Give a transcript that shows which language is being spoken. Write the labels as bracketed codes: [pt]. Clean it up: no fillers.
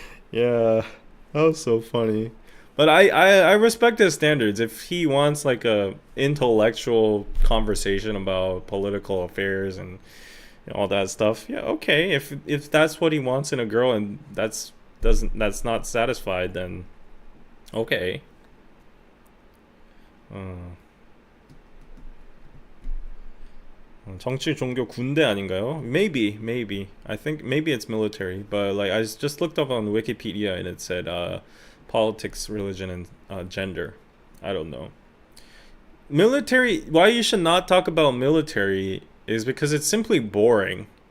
[en] Yeah, that was so funny. But I respect his standards. If he wants like a intellectual conversation about political affairs and all that stuff, yeah, okay. If that's what he wants in a girl and that's not satisfied, then okay. [ko] 어, 정치, 종교, 군대 아닌가요? [en] Maybe. I think maybe it's military, but like I just looked up on Wikipedia and it said politics, religion, and gender. I don't know. Military. Why you should not talk about military is because it's simply boring.